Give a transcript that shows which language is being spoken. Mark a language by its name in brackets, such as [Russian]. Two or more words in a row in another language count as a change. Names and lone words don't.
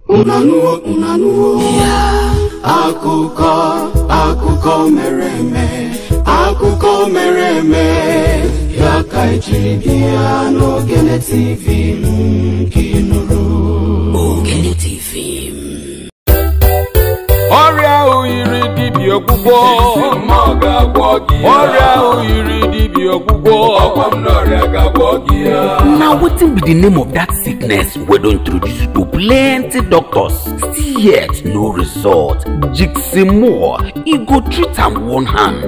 [Igbo] Unanuo akụkọ mere eme ya ka ejiri bịa n'Ogene TV Ogene TV. Ọrịa oyiri dibịa ọgwụgwọ [Nigerian Pidgin] Now wetin be the name of that sickness we don introduce to plenty doctors, still yet no result? Jiximore, e go treat am one hand.